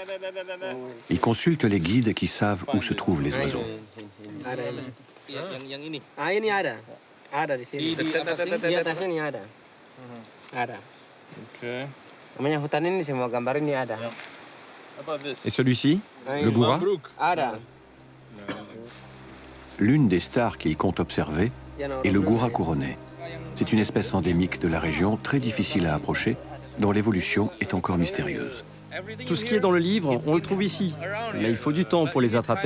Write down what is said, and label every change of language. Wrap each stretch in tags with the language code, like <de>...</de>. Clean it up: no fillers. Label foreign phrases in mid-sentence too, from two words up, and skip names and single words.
<fr>Ils consultent les guides qui savent où se trouvent les oiseaux.</fr> <id>Ah, ini ada. Ada di sini. Di atasnya ini ada. Ada. Namanya hutan ini semua gambar ini ada.</id> <fr>Et celui-ci, le goura?</fr> <id>Ada.</id> <fr>L'une des stars qu'ils comptent observer est le goura couronné. C'est une espèce endémique de la région, très difficile à approcher, dont l'évolution est encore mystérieuse. Tout ce qui est dans le livre, on le trouve ici. Mais il faut du temps pour les attraper.</fr>